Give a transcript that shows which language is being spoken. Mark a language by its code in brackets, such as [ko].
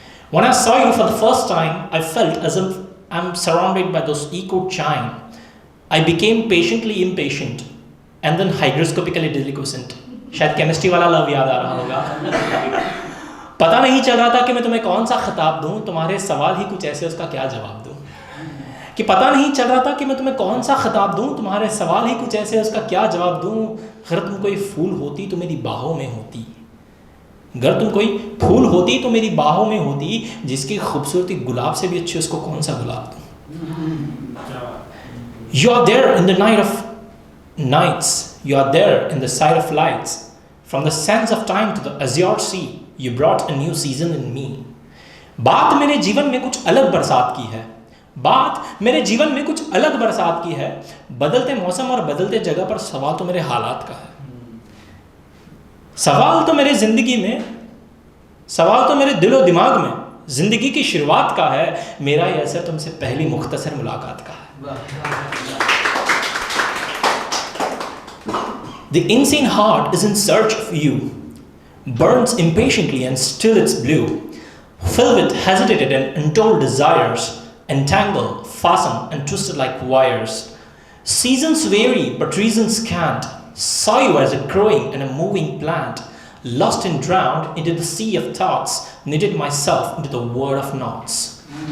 [en] When I saw you for the first time, I felt as if I'm surrounded by those echo chime. I became patiently impatient and then hygroscopically delinquent. [hi] शायद chemistry वाला love याद आ रहा होगा। पता नहीं चल रहा था कि मैं तुम्हें कौन सा खिताब दूं, तुम्हारे सवाल ही कुछ ऐसे, उसका क्या जवाब दूं। कि पता नहीं चल रहा था कि मैं तुम्हें कौन सा खिताब दूं, तुम्हारे सवाल ही कुछ ऐसे, उसका क्या जवाब दूं। अगर तुम कोई फूल होती तो मेरी बाहों में होती, अगर तुम कोई फूल होती तो मेरी बाहों में होती, जिसकी खूबसूरती गुलाब से भी अच्छी, उसको कौन सा गुलाब दूं। [en] You are there in the night of nights, you are there in the sight of lights, from the sands of time to the azure sea, you brought a new season in me. [hi] बात मेरे जीवन में कुछ अलग बरसात की है, बात मेरे जीवन में कुछ अलग बरसात की है। बदलते मौसम और बदलते जगह पर सवाल तो मेरे हालात का है, सवाल तो मेरे जिंदगी में, सवाल तो मेरे दिलो दिमाग में जिंदगी की शुरुआत का है। मेरा ये असर तुमसे पहली मुख्तसर मुलाकात का है। [en] The insane heart is in search of you, burns impatiently and still it's blue, filled with hesitated and untold desires, entangled, fastened and twisted like wires. Seasons vary but reasons can't. Saw you as a growing and a moving plant, lost and drowned into the sea of thoughts, knitted myself into the word of knots.